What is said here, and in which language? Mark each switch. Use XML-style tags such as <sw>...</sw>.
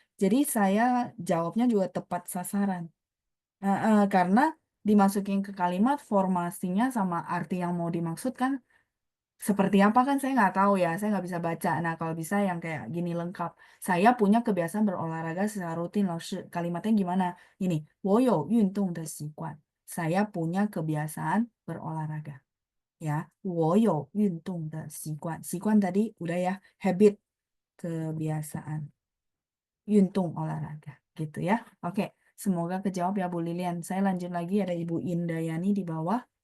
<id>Jadi saya jawabnya juga tepat sasaran. Karena dimasukin ke kalimat formasinya sama arti yang mau dimaksudkan seperti apa kan saya nggak tahu ya. Saya nggak bisa baca. Nah kalau bisa yang kayak gini lengkap. Saya punya kebiasaan berolahraga secara rutin loh, Shi. Kalimatnya gimana?</id> <zh>Ini, 我有运动的习惯.</zh> <id>Saya punya kebiasaan berolahraga. Ya,</id> <zh>我有运动的习惯.</zh> <id>习惯tadi udah ya, habit, kebiasaan. 运动 olahraga, gitu ya. Oke, semoga kejawab ya Bu Lilian. Saya lanjut lagi ada Ibu Indayani di bawah.</id>